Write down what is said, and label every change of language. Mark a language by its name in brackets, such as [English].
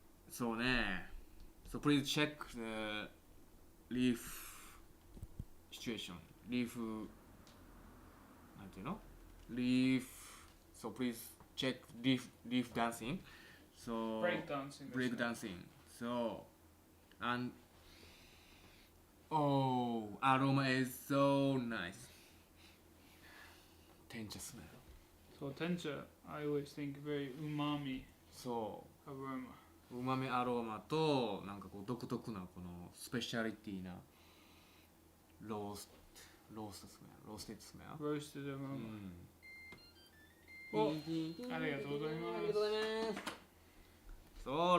[English] So [Japanese] ね。 [English] So please check the leaf situation. [Japanese] Leaf なんていうの Leaf. [English] So please check leaf dancing. So Break dancing. break dancing. So and oh, aroma is so nice. Tencha smell. So tencha, I always think very umami そ aroma. [Japanese] う、うまみアロマとなんかこう独特なこのスペシャリティなローステッドスメル。 [English] Roasted aroma. [Japanese] うん。お、ありがとうございます。ありがとうございます。